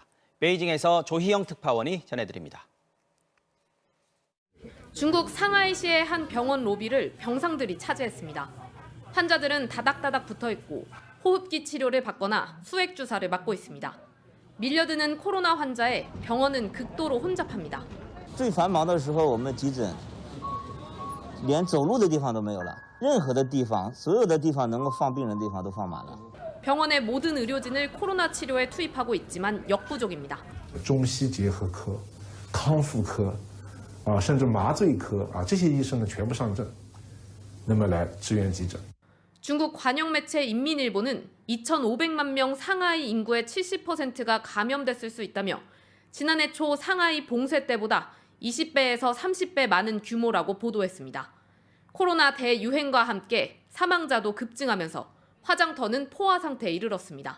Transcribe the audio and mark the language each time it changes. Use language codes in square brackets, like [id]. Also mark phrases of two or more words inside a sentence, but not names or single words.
[ko] 베이징에서 조희영 특파원이 전해드립니다. 중국 상하이시의 한 병원 로비를 병상들이 차지했습니다. 환자들은 다닥다닥 붙어 있고 호흡기 치료를 받거나 수액 주사를 맞고 있습니다. 밀려드는 코로나 환자에 병원은 극도로 혼잡합니다. [zh] 最繁忙的时候，我们急诊连走路的地方都没有了，任何的地方，所有的地方能够放病人的地方都放满了。 [ko] 병원의 모든 의료진을 코로나 치료에 투입하고 있지만 역부족입니다. [zh] 中西结合科、康复科甚至麻醉科这些医生呢全部上阵，那么来支援急诊。 [ko] 중국 관영 매체 인민일보는 2,500만 명 상하이 인구의 70%가 감염됐을 수 있다며 지난해 초 상하이 봉쇄 때보다 20배에서 30배 많은 규모라고 보도했습니다. 코로나 대유행과 함께 사망자도 급증하면서 화장터는 포화 상태에 이르렀습니다.